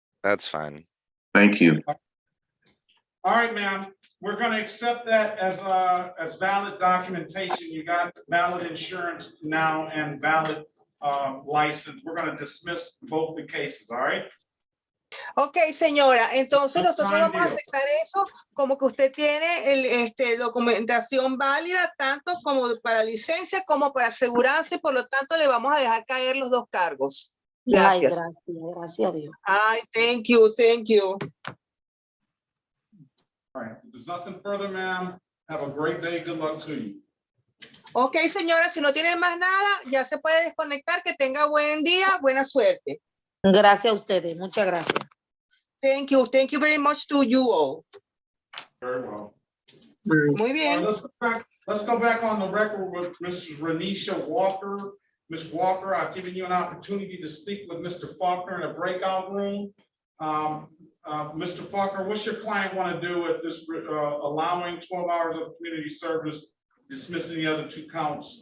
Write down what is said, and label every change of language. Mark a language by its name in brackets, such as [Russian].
[English] That's fine. Thank you. All right, ma'am, we're gonna accept that as valid documentation. You got valid insurance now and valid license. We're gonna dismiss both the cases, all right? [Spanish] Ok, señora, entonces [English] That's [Spanish] nosotros [English] fine, [Spanish] vamos a [English] deal. [Spanish] aceptar eso como que usted tiene documentación válida tanto como para licencia como para aseguranza y por lo tanto le vamos a dejar caer los dos cargos. Gracias. Ay, gracias a Dios. [English] Ay, thank you, thank you. All right, if there's nothing further, ma'am, have a great day. Good luck to you. [Spanish] Ok, señora, si no tienen más nada, ya se puede desconectar. Que tenga buen día, buena suerte. Gracias a ustedes, muchas gracias. [English] Thank you very much to you all. Very well. [Spanish] Muy bien. [English] All right, let's go back on the record with Mrs. Renisha Walker. Ms. Walker, I've given you an opportunity to speak with Mr. Faulkner in a breakout room. Mr. Faulkner, what's your client want to do with this, allowing 12 hours of community service, dismissing the other 2 counts?